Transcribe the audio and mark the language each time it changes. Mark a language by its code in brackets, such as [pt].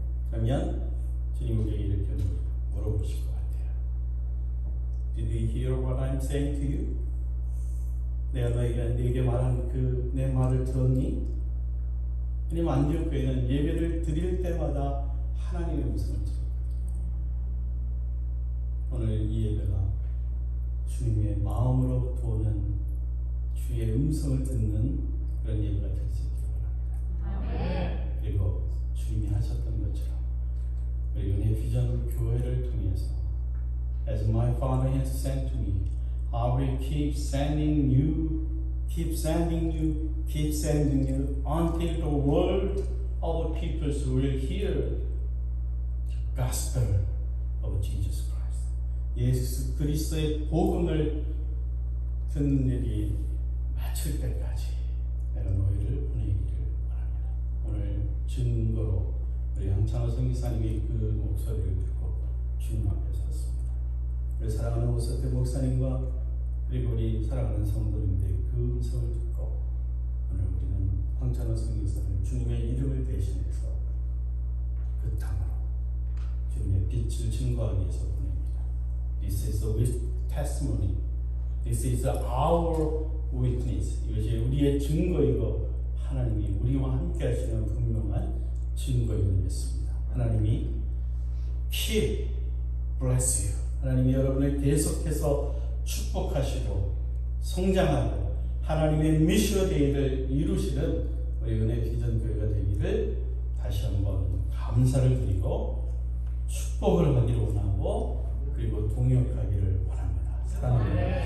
[ko] 그러면 주님 우리에게 이렇게 물어보실 것 같아요. [en] Did you hear what I'm saying to you? [ko] 내가 너에게 말한 그 내 말을 들었니? 하나님 안디옥 교회는 예배를 드릴 때마다 하나님의 음성을 들어요. 오늘 이 예배가 주님의 마음으로부터 오는 주의 음성을 듣는 그런 예배가 될 수 있기를 바랍니다. 그리고 주님이 하셨던 것처럼 우리 은혜 비전 교회를 통해서 [en] As my Father has sent to me, I will keep sending you, keep sending you, keep sending you until the world of peoples will hear the gospel of Jesus Christ. [ko] 예수 그리스도의 복음을 듣는 일이 마칠 때까지 내가 너희를 보내기를 원합니다. 오늘 증거로 우리 황창호 선교사님이 그 목소리를 듣고 주님 앞에 섰습니다. 우리 사랑하는 오서태 목사님과 그리고 우리 사랑하는 성도님들의 그 음성을 듣고 오늘 우리는 황찬호 선교사를 주님의 이름을 대신해서 그 땅으로 주님의 빛을 증거하기 위해서 보냅니다. [en] This is a testimony. This is our witness. [ko] 이것이 우리의 증거이고 하나님이 우리와 함께 하시는 분명한 증거임을 믿습니다. [en] 하나님이 keep bless you. [ko] 하나님이 여러분을 계속해서 축복하시고 성장하고 하나님의 미션 데이를 이루시는 우리 은혜 비전 교회가 되기를 다시 한번 감사를 드리고 축복을 하기를 원하고 그리고 동역하기를 원합니다. 사랑합니다.